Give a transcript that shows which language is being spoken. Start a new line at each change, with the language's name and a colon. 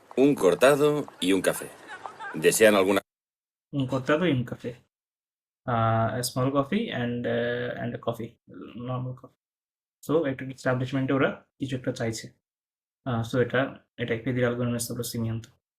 Spanish: Un cortado y un café. ¿Desean alguna un cortado y un café.
English: A small coffee and a coffee, normal coffee.
Bangla: So একটা এস্টাবলিশমেন্টে ওরা কিছু একটা চাইছে। So এটাই
Spanish: pedir algo en un establecimiento.